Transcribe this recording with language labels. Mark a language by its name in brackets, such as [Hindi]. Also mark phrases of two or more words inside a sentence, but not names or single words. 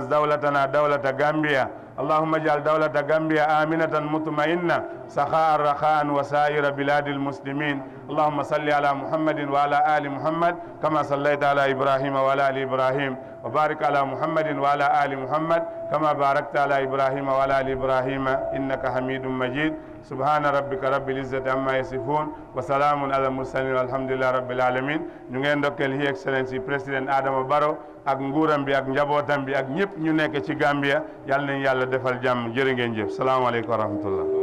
[Arabic] دولتنا دولة غامبيا اللهم اجعل دولة غامبيا آمنة مطمئنة سخاء رخاء وسائر بلاد المسلمين اللهم صل على محمد وعلى آل محمد كما صليت على إبراهيم وعلى آل إبراهيم وبارك على محمد وعلى آل محمد كما باركت على إبراهيم وعلى آل إبراهيم إنك حميد مجيد سبحان ربك رب العزة عما يصفون وسلام على المرسلين والحمد لله رب العالمين [Wolof] ñu ngeen ndokkeel [English] His Excellency [Wolof] président Adama Barrow ak nguuram bi ak njabootam bi ak ñëpp ñu nekk ci Gambia yàlla nañ yàlla defal jàmm jërë ngeen jëf [Arabic] السلام عليكم ورحمة الله